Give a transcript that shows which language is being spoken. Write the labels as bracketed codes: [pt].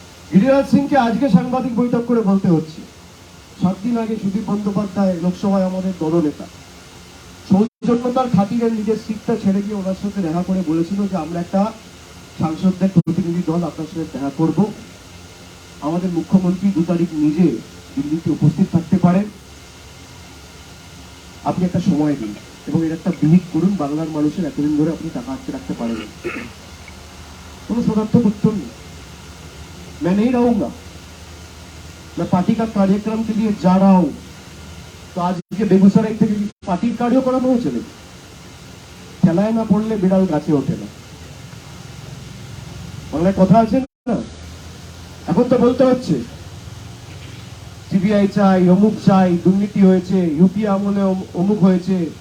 [bn] গিরিরাজ সিংকে আজকে সাংবাদিক বৈঠক করে বলতে হচ্ছে, 7 দিন আগে সুদীপ বন্দ্যোপাধ্যায় লোকসভায় আমাদের দলনেতা সৌজন্যতার খাতিরে নিজের সিটটা ছেড়ে গিয়ে ওনার সাথে দেখা করে বলেছিল যে আমরা একটা সাংসদদের প্রতিনিধি দল আপনার সাথে দেখা করব। আমাদের মুখ্যমন্ত্রী 2 তারিখ নিজে দিল্লিতে উপস্থিত থাকতে পারেন, আপনি একটা সময় দিন এবং এর একটা বিহিত করুন, বাংলার মানুষের এতদিন ধরে আপনি টাকা আটকে রাখতে পারেন। কোনো সদার্থক উত্তর নেই। [hi] मैं नहीं रहूंगा, मैं पार्टी का कार्यक्रम के लिए जा रहा हूं। तो आज के बेगूसराय [bn] থেকে পার্টির কার্য করানো হয়েছে, খেলায় না পড়লে বিড়াল গাছে ওঠে না, বাংলায় কথা আছে না? এখন তো বলতে হচ্ছে সিবিআই চাই, অমুক চাই, দুর্নীতি হয়েছে, ইউপি আমলে অমুক হয়েছে।